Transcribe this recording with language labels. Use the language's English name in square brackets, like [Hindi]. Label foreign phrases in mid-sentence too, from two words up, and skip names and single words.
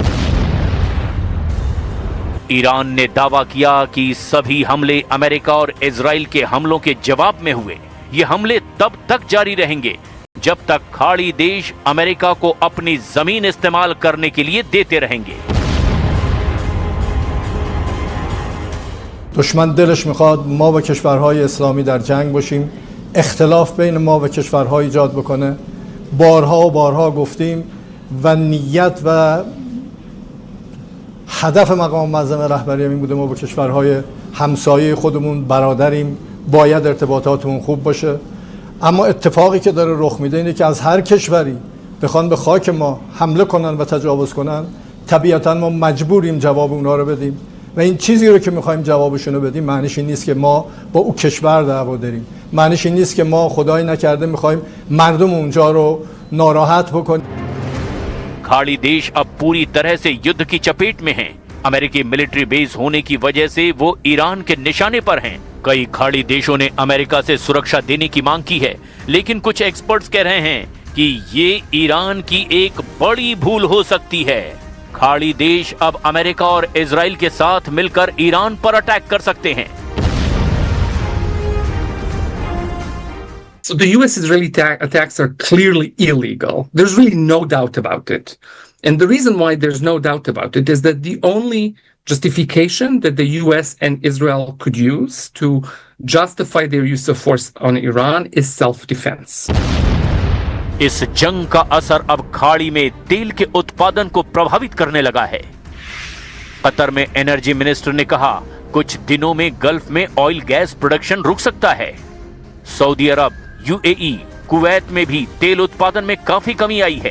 [Hindi] ईरान ने दावा किया कि सभी हमले अमेरिका और इजराइल के हमलों के जवाब में हुए। ये हमले तब तक जारी रहेंगे जब तक खाड़ी देश अमेरिका को अपनी जमीन इस्तेमाल करने के लिए देते रहेंगे। [Persian] दुश्मन दिلش میخواد ما و کشورهای اسلامی در جنگ باشیم، اختلاف بین ما و کشورها ایجاد بکنه. بارها و بارها گفتیم و نیت و هدف مقام معظم رهبری این بوده ما با کشورهای همسایه خودمون، برادریم، باید ارتباطاتمون خوب باشه. اما اتفاقی که داره رخ میده اینه که از هر کشوری بخوان به خاک ما حمله کنن و تجاوز کنن، طبیعتا ما مجبوریم جواب اونا رو بدیم و این چیزی رو که میخوایم جوابشون رو بدیم معنیش این نیست که ما با او کشور دعوا داریم، معنیش این نیست که ما خدای نکرده میخوایم مردم اونجا رو ناراحت بکنیم. [Hindi] खाड़ी देश अब पूरी तरह से युद्ध की चपेट में हैं। अमेरिकी [English] military base [Hindi] होने की वजह से वो ईरान के निशाने पर हैं। कई खाड़ी देशों ने अमेरिका से सुरक्षा देने की मांग की है, लेकिन कुछ एक्सपर्ट्स कह रहे हैं कि ये ईरान की एक बड़ी भूल हो सकती है। खाड़ी देश अब अमेरिका और इजराइल के साथ मिलकर ईरान पर अटैक कर सकते हैं। [English] So the US-Israeli attacks are clearly illegal. There's really no doubt about it. And the reason why there's no doubt about it is that the only justification that the US and Israel could use to justify their use of force on Iran is self-defense. [Hindi] इस जंग का असर अब खाड़ी में तेल के उत्पादन को प्रभावित करने लगा है। कतर में [English] energy minister [Hindi] ने कहा कुछ दिनों में गल्फ में [English] oil gas production [Hindi] रुक सकता है। सऊदी अरब, यूएई, कुवैत में भी तेल उत्पादन में काफी कमी आई है।